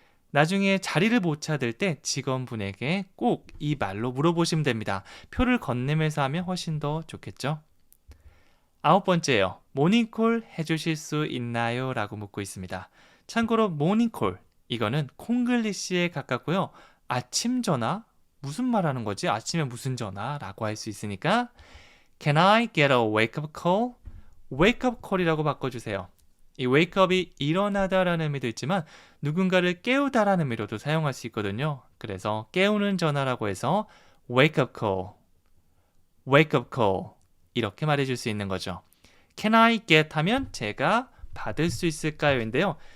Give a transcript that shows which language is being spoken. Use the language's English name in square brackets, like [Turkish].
[Korean] 나중에 자리를 못 찾을 때 직원분에게 꼭 이 말로 물어보시면 됩니다. 표를 건네면서 하면 훨씬 더 좋겠죠. 9번째예요. 모닝콜 해주실 수 있나요? 라고 묻고 있습니다. 참고로 모닝콜 이거는 콩글리시에 가깝고요. 아침 전화? 무슨 말 하는 거지? 아침에 무슨 전화? 라고 할 수 있으니까 [English] Can I get a wake-up call? [Korean] wake-up call이라고 바꿔주세요. 이 wake-up이 일어나다라는 의미도 있지만 누군가를 깨우다라는 의미로도 사용할 수 있거든요. 그래서 깨우는 전화라고 해서 [English] wake-up call, wake-up call [Korean] 이렇게 말해줄 수 있는 거죠. [English] Can I get [Korean] 하면 제가 받을 수 있을까요?인데요.